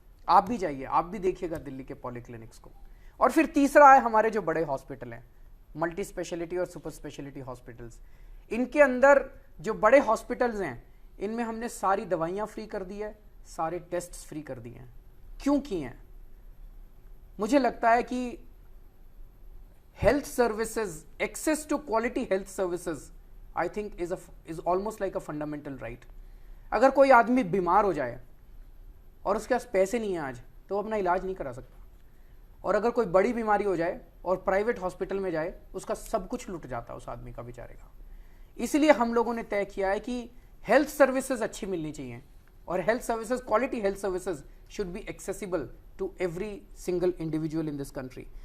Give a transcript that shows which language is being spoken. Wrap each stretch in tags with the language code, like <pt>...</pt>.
<hi>आप भी जाइए, आप भी देखिएगा दिल्ली के पॉलीक्लिनिक्स को। और फिर तीसरा है हमारे जो बड़े हॉस्पिटल हैं, मल्टी स्पेशलिटी और सुपर स्पेशलिटी हॉस्पिटल्स। इनके अंदर जो बड़े हॉस्पिटल्स हैं इनमें हमने सारी दवाइयां फ्री कर दी है, सारे टेस्ट्स फ्री कर दिए हैं। क्यों किए हैं? मुझे लगता है कि</hi> <en>health services, access to quality health services, I think is almost like a fundamental right.</en> <hi>अगर कोई आदमी बीमार हो जाए और उसके पास पैसे नहीं है आज, तो वो अपना इलाज नहीं करा सकता, और अगर कोई बड़ी बीमारी हो जाए और प्राइवेट हॉस्पिटल में जाए, उसका सब कुछ लुट जाता है उस आदमी का, बेचारे का। इसलिए हम लोगों ने तय किया है कि हेल्थ सर्विसेज अच्छी मिलनी चाहिए, और health services, quality health services</hi> <en>Should be accessible to every single individual in this country.</en>